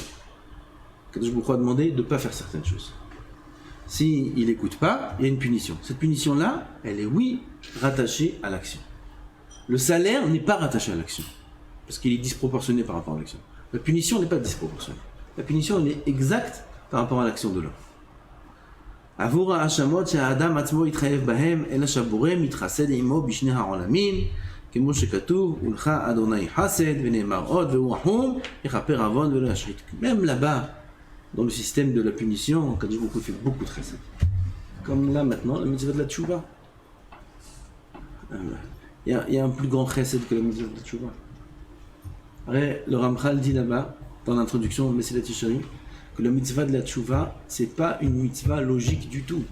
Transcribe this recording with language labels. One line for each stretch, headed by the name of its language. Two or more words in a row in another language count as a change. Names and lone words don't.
Hebrew: קדוש ברוך הוא
French: a demandé de ne pas faire certaines choses. S'il n'écoute pas, il y a une punition. Cette punition-là, elle est oui rattachée à l'action. Le salaire n'est pas rattaché à l'action, parce qu'il est disproportionné par rapport à l'action. La punition n'est pas disproportionnée. La punition, elle est exacte par rapport à l'action de l'homme.
Hebrew: עבור ההאשמות שהאדם עצמו יתחייב בהם, אלא שהבורא מתחסד עמו בשני העולמים, כמו שכתוב, ולך אדוני חסד, ונאמר עוד, והוא רחום, יכפר עוון ולא ישחית.
French: Même là-bas, dans le système de la punition,
Hebrew: קדוש ברוך הוא
French: fait beaucoup de chesed. Comme là maintenant, la mitzvah de la tchouva. Il y a un plus grand chesed que la mitzvah de la tchouva. Après, le Ramchal dit là-bas, dans l'introduction de Mesilat Yesharim, que la mitzvah de la tchouva, c'est pas une mitzvah logique du tout.